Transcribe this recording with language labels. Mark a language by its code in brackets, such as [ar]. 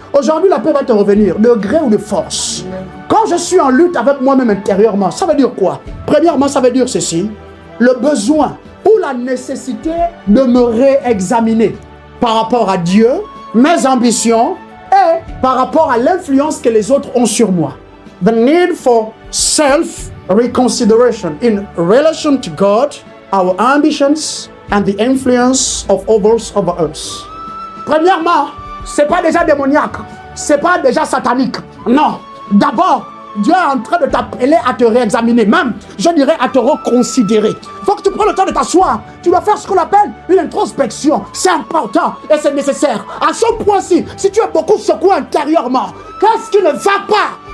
[fr] Aujourd'hui, la paix va te revenir, de gré ou de force. Quand je suis en lutte avec moi-même intérieurement, ça veut dire quoi? Premièrement, ça veut dire ceci. Le besoin ou la nécessité de me réexaminer par rapport à Dieu, mes ambitions et par rapport à l'influence que les autres ont sur moi. [en] The need for self-reconsideration in relation to God, our ambitions and the influence of others over us. [fr] Premièrement, c'est pas déjà démoniaque, c'est pas déjà satanique. Non, d'abord, Dieu est en train de t'appeler à te réexaminer, même, je dirais, à te reconsidérer. Il faut que tu prennes le temps de t'asseoir. Tu dois faire ce qu'on appelle une introspection. C'est important et c'est nécessaire. À ce point-ci, si tu es beaucoup secoué intérieurement, qu'est-ce qui ne va pas?